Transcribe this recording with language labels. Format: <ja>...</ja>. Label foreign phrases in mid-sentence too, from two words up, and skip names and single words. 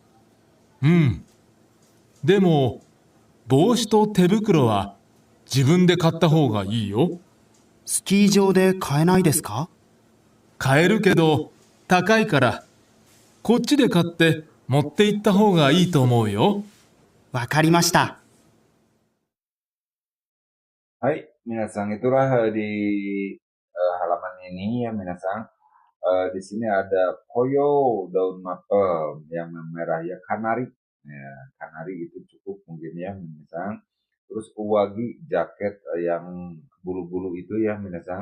<ja>でも、帽子と手袋は自分で買った方がいいよ。スキー場で買えないですか？買えるけど高いから、こっちで買って持って行った方がいいと思うよ。わかりました。</ja> <id>Hai, minasan itulah di halaman ini ya minasan. Di sini ada koyo daun mapel yang merah ya kanari. Ya, kanari itu cukup mungkin ya minasan. Terus uwagi jaket yang bulu-bulu itu ya minasan.</id>